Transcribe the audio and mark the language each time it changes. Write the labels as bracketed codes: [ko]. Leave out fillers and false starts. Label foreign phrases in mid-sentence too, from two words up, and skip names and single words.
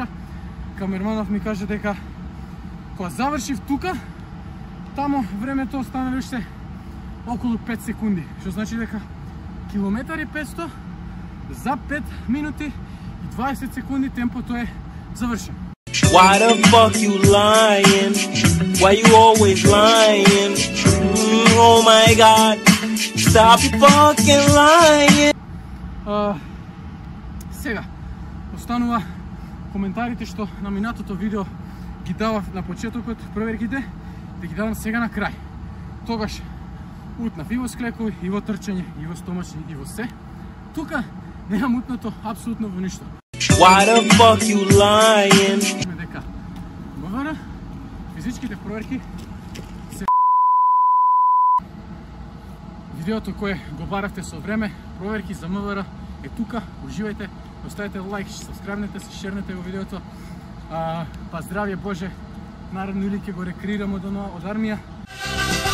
[mk] Камерманов ми каже дека кога завршив тука, тамо времето останало уште околу 5 секунди, што значи дека километар и 500 за 5 минути и 20 секунди темпото е завршено. [en] Why the fuck you lying? Why you always lying? Oh my god, stop fucking lying. [mk] Сега, останува коментарите што на минатото видео ги давав на почетокот, проверките, да ги давам сега на крај. Тогаш утнав и во склекови, и во трчање, и во стомачни, и во се. Тука немам утнато апсолутно во ништо. [en] Why the fuck you lying? [mk] Дека МВР, физичките проверки се видеото кое го баравте со време, проверки за МВР е тука. Уживајте, оставете лайк, сабскрайбнете се, шернете во видеото. Па здравје Боже, наредно или ќе го рекреирамо од армија.